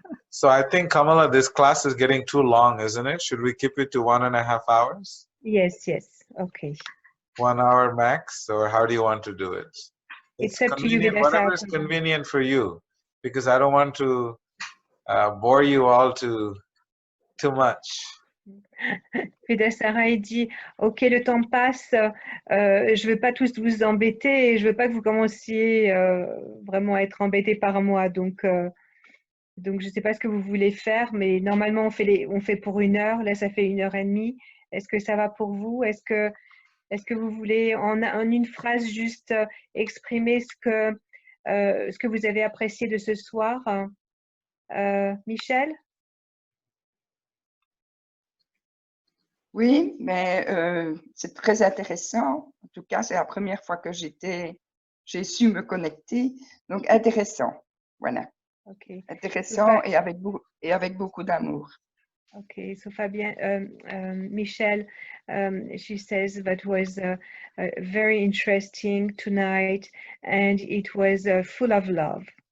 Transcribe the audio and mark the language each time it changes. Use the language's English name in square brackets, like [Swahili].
[English] So I think, Kamala, this class is getting too long, isn't it? Should we keep it to 1.5 hours? Yes, yes. Okay. 1 hour max, or how do you want to do it? It's up to you, convenient, whatever is convenient for you, because I don't want to bore you all too much. [French] Vedasara, il dit, ok, le temps passe, je ne veux pas tous vous embêter et je ne veux pas que vous commenciez vraiment à être embêtés par moi. Donc je ne sais pas ce que vous voulez faire, mais normalement, on fait pour 1 heure. Là, ça fait 1h30. Est-ce que ça va pour vous? Est-ce que vous voulez, en une phrase, juste exprimer ce que vous avez apprécié de ce soir? Michel? Oui, mais c'est très intéressant. En tout cas, c'est la première fois que j'ai su me connecter. Donc, intéressant. Voilà. [English] Okay. [French] Intéressant et avec beaucoup d'amour. [English] Okay, so Fabienne, Michelle, she says that was very interesting tonight, and it was full of love.